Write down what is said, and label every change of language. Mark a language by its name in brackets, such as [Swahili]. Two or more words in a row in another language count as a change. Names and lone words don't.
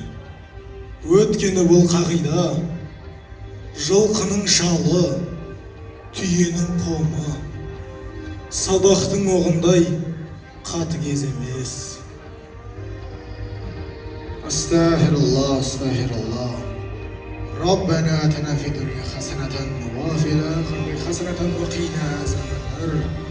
[Kazakh] Өткені бұл қағида, жылқының шалы, түйенің қомы, садақтың оғындай қатыгез емес. [Arabic] أستغفر الله، أستغفر الله. ربنا آتنا في الدنيا حسنة وفي الآخرة حسنة وقنا عذاب النار.